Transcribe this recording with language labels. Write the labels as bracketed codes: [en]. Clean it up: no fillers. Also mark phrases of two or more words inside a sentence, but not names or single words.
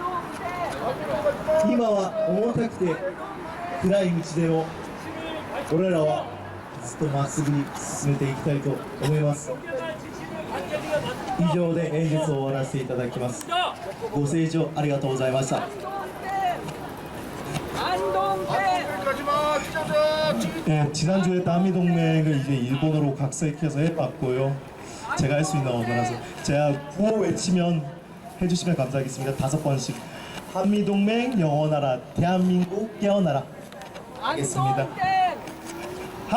[ja] 今は重たくて暗い道でも俺らはずっとまっすぐに進めていきたいと思います。以上で演説を終わらせていただきます。ご清聴ありがとうございました。 [ko] 지난주에 한미동맹을 이제 일본어로 각색해서 해봤고요. 제가 할 수 있는 언어라서 제가 구호 외치면 해주시면 감사하겠습니다. 5번씩 한미동맹 영원하라 대한민국 깨어나라 하겠습니다.